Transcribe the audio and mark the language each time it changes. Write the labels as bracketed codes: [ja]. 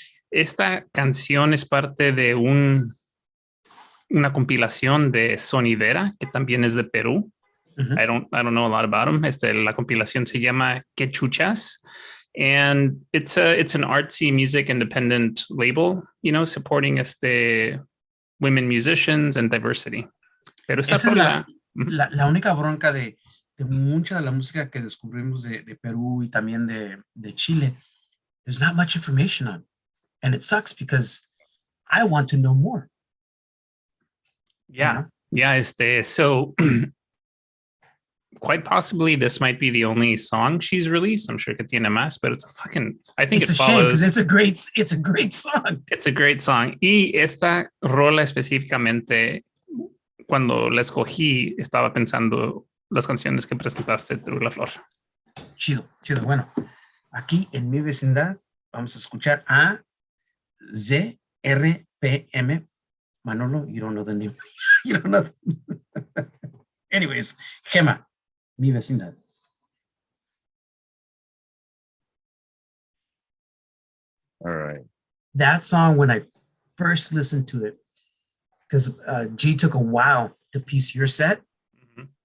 [es] Esta canción es parte de una compilación de Sonidera, que también es de Perú. [en] I don't know a lot about them. [es] La compilación se llama Que Chuchas, [en] and it's an artsy music independent label, you know, supporting women musicians and diversity. [es] Pero esa es la única bronca de mucha de la música que descubrimos de Perú y también de Chile. [en] There's not much information on, and it sucks because I want to know more. Yeah, yeah. So quite possibly this might be the only song she's released. I'm sure [es] que tiene más, [en] but it's I think it's it a follows. Shame, it's a great song. It's a great song. [es] Y esta rola específicamente, cuando la escogí, estaba pensando las canciones que presentaste tú, La Flor. Chido. Bueno, aquí en mi vecindad vamos a escuchar a ZRPM. [en] Manolo, you don't know the name. You don't know. Anyways, Gema, mi vecindad. All right. That song, when I first listened to it, because G took a while to piece your set. Mm-hmm.